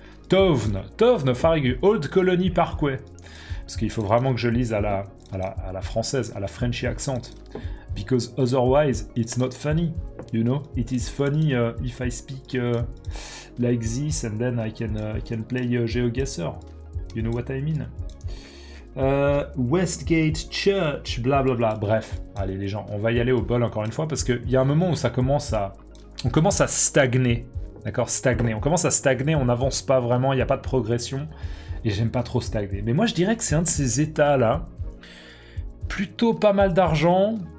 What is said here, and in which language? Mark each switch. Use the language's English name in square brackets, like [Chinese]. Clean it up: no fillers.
[English] Tovne, Farragut, Old Colony Parkway. [French] Parce qu'il faut vraiment que je lise à la française, à la [English] Frenchy accent. Because otherwise, it's not funny, you know? It is funny if I speak like this and then I can play GeoGuessr. You know what I mean? Westgate Church, blablabla. [French] Bref, allez les gens, on va y aller au bol encore une fois parce qu'il y a un moment où on commence à stagner. D'accord, stagner. On commence à stagner, on n'avance pas vraiment, il n'y a pas de progression. Et j'aime pas trop stagner. Mais moi je dirais que c'est un de ces états-là. Plutôt pas mal d'argent.